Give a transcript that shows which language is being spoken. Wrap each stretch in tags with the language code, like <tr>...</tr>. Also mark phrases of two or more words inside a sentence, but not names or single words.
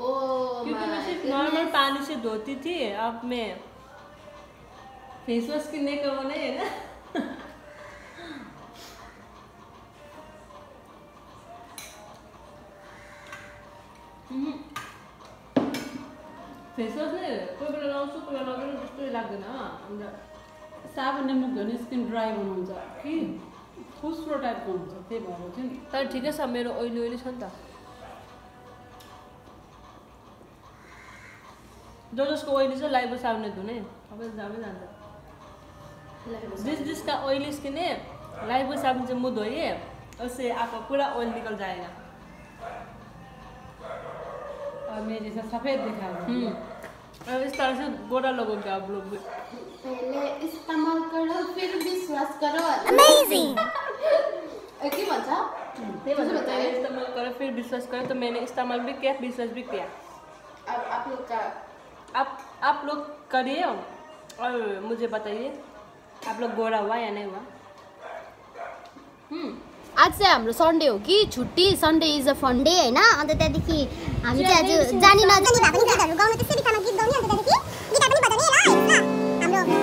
<hi>क्योंकि मैं सिर्फ नॉर्मल पानी से धोती थी, अब मैं</hi> <en>face wash</en> <hi>किनने का वो नहीं है ना।</hi> <en>face wash</en> <ne>नै कोही बेला लाउँछु, कोही बेला लगाउनु जस्तो लाग्दैन। अन्त साबुनले मुख धोने स्किन ड्राई बनाउँछ कि फुस्रो टाइपको हुन्छ, त्यही भएर चाहिँ। तर ठिकै छ, मेरो ओइली छ नि त। जसको ओइली छ लाइफ बॉय साबुनले धुने सबै जामै जान्छ।</ne> <hi>जिसका</hi> <en>oily skin</en> <hi>है लाइफ बॉय साबुन से मुंह धोइए, उससे आपका पूरा ऑयल निकल जाएगा। और मेरे जैसा सफेद दिखाएगा। अब इस तरह से गोरा लोगोगे आप लोग भी। पहले इस्तेमाल करो फिर विश्वास करो। अमेजिंग। क्या बचा? पहले इस्तेमाल करो फिर विश्वास करो, तो मैंने इस्तेमाल भी किया, विश्वास भी किया। अब आप लोग का आप लोग करिए और मुझे बताइए आप लोग गोरा हुआ या नहीं हुआ।</hi> <ne>आज चाहिँ हाम्रो सन्डे हो कि छुट्टी।</ne> <en>Sunday is a fun day हैन।</en> <ne>अन्त त्यहाँदेखि हामी चाहिँ आज जानी नजानी भए पनि गीतहरू गाउनु, त्यसै बित्थामा गीत गाउने। अन्त त्यहाँदेखि गिटार पनि बजाउने ल हाम्रो</ne>